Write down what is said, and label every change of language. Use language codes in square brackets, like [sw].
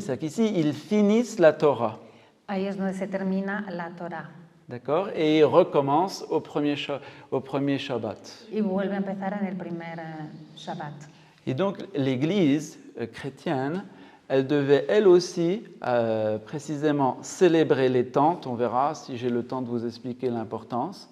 [fr] C'est qu'ici, ils finissent la Torah. [es] Ahí es donde se termina la Torah. [fr] D'accord? Et ils recommencent au premier Shabbat. [es] Y vuelve a empezar en el primer Shabbat. [fr] Et donc, l'Église chrétienne, elle devait elle aussi précisément célébrer les tentes. On verra si j'ai le temps de vous expliquer l'importance.